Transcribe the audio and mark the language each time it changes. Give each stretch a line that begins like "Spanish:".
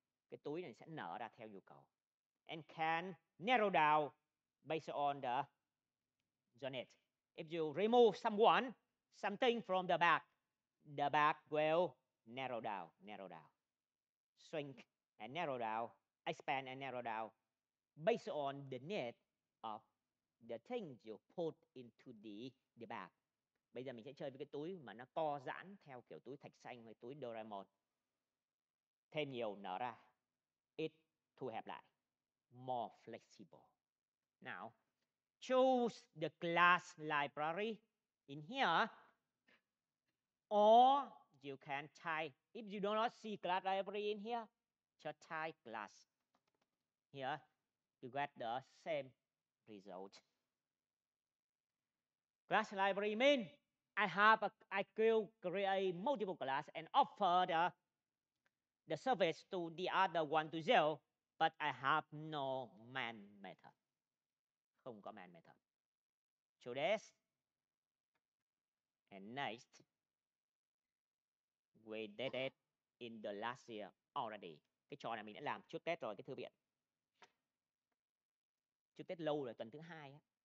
Vietnamese: Cái túi này sẽ nở ra theo nhu cầu.
English: And can narrow down based on the need. If you remove something from the bag will narrow down. Shrink and narrow down, expand and narrow down based on the need of the things you put into the bag.
Vietnamese: Bây giờ mình sẽ chơi với cái túi mà nó co giãn theo kiểu túi thạch xanh hay túi Doraemon. Thêm nhiều nở ra, ít thu hẹp lại.
English: More flexible. Now, choose the class library in here, or you can type. If you do not see class library in here, just type class. Here, you get the same result. Class library means I could create multiple class and offer the service to the other one to use, but I have no man method.
Vietnamese: không có
English: man method. Today's and next we did it in the last year already.
Vietnamese: Cái trò này mình đã làm trước Tết rồi, cái thư viện. Trước Tết lâu rồi, tuần thứ 2 á.